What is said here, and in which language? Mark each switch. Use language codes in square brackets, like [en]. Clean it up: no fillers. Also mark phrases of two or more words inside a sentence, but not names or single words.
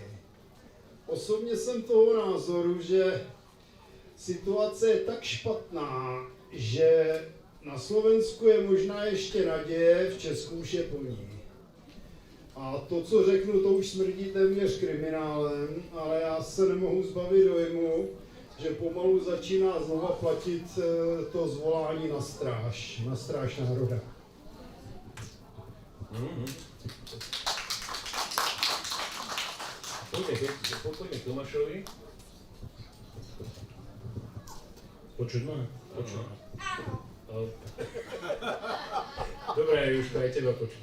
[cs] Osobně jsem toho názoru, že situace je tak špatná, že na Slovensku je možná ještě naděje, v Česku už je po ní. A to, co řeknu, to už smrdí téměř kriminálem, ale já se nemohu zbavit dojmu, že pomalu začíná znova platit to zvolání na stráž národa. [sk] Poďme k Tomášovi. Počuť ma? Dobre, už to aj teba počuť.